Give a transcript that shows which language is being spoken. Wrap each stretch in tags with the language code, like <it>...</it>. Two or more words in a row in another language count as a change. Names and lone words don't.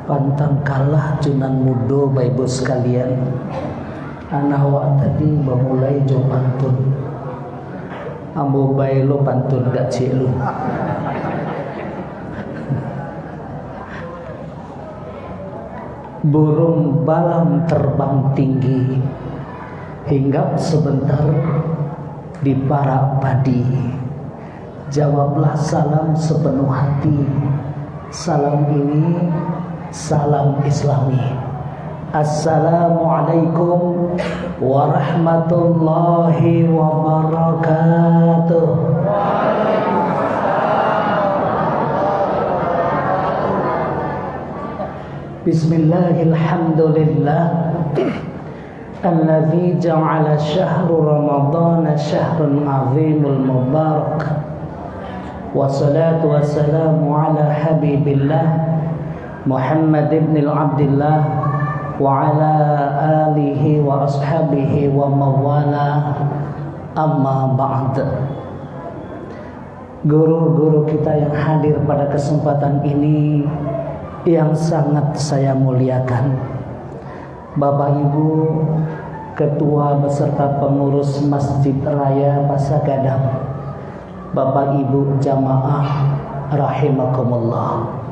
<min>pantang kalah junan mudo Bapak sekalian. Anak wa tadi memulai jo pantun. Ambo bae lo pantun gak cik lu.</min> <id>Burung balam terbang tinggi, hinggap sebentar di parak padi. Jawablah salam sepenuh hati. Salam ini salam Islami.</id> <ar>السلام عليكم ورحمة الله وبركاته. بسم الله الرحمن الرحيم. الذي جعل شهر رمضان شهر عظيم المبارك. والصلاة والسلام على حبيب الله محمد ابن عبد الله وعلى آله وأصحابه ومواله، أما بعد.</ar> <id>Guru-guru kita yang hadir pada kesempatan ini yang sangat saya muliakan, Bapak Ibu Ketua beserta pengurus Masjid Raya Pasagadang, Bapak Ibu jamaah rahimakumullah.</id>